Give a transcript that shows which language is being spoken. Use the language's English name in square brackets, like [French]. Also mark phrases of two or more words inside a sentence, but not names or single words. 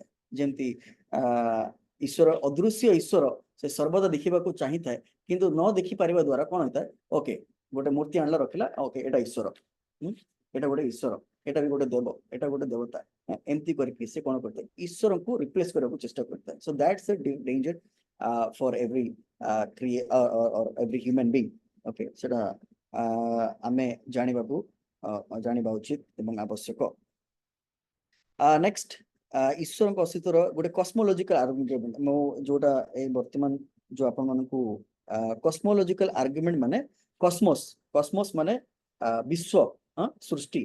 [Odia] ଯେମିତି ଈଶ୍ୱର ଅଦୃଶ୍ୟ ଈଶ୍ୱର ସେ ସର୍ବଦା ଦେଖିବାକୁ ଚାହିଁଥାଏ, କିନ୍ତୁ ନ ଦେଖିପାରିବା ଦ୍ୱାରା କଣ ହେଇଥାଏ, ଓକେ ଗୋଟେ ମୂର୍ତ୍ତି ଆଣିଲା ରଖିଲା, ଓକେ ଏଟା ଈଶ୍ୱର, ଏଟା ଗୋଟେ ଈଶ୍ୱର, ଏଟା ବି ଗୋଟେ ଦେବ, ଏଟା ଗୋଟେ ଦେବତା, ଏମିତି କରିକି ସେ କଣ କରିଥାଏ, ଈଶ୍ୱରଙ୍କୁ ରିପ୍ଲେସ କରିବାକୁ ଚେଷ୍ଟା କରିଥାଏ। [English] so that's a danger for every every human being. [Odia] Okay, ସେଟା ଆମେ ଜାଣିବା ଉଚିତ ଏବଂ ଆବଶ୍ୟକ। ନେକ୍ସଟ, ଈଶ୍ୱରଙ୍କ ଅସ୍ତିତ୍ୱର ଗୋଟେ [English] cosmological argument, [Odia] ମୁଁ ଯୋଉଟା ଏଇ ବର୍ତ୍ତମାନ ଯୋଉ ଆପଣମାନଙ୍କୁ [English] cosmological argument [Odia] ମାନେ କସ୍ମୋସ ମାନେ ବିଶ୍ୱ, ସୃଷ୍ଟି।